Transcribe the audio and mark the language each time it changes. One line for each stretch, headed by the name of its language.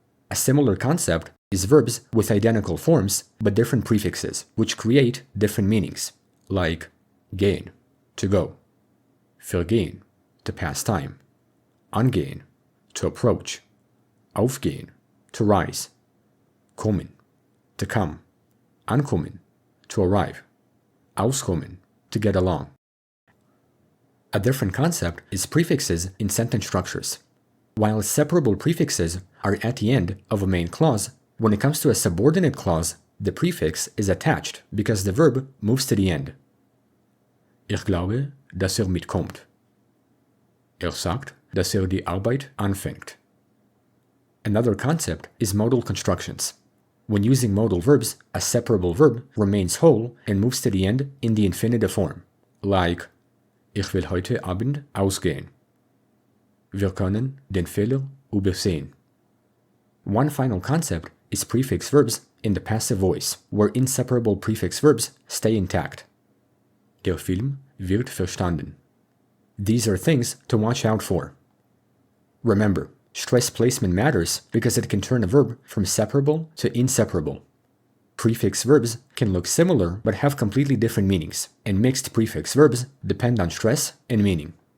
English: A similar concept is verbs with identical forms but different prefixes, which create different meanings, like gehen, to go, vergehen, to pass time, angehen, to approach, aufgehen, to rise, kommen, to come, ankommen, to arrive, auskommen, to get along. A different concept is prefixes in sentence structures. While separable prefixes are at the end of a main clause, when it comes to a subordinate clause, the prefix is attached because the verb moves to the end.
German: Ich glaube, dass mitkommt. Sagt, dass die Arbeit anfängt.
English: Another concept is modal constructions. When using modal verbs, a separable verb remains whole and moves to the end in the infinitive form, like
German: Ich will heute Abend ausgehen. Wir können den Fehler übersehen.
English: One final concept is prefix verbs in the passive voice, where inseparable prefix verbs stay intact.
German: Der Film wird verstanden.
English: These are things to watch out for. Remember, stress placement matters because it can turn a verb from separable to inseparable. Prefix verbs can look similar but have completely different meanings, and mixed prefix verbs depend on stress and meaning.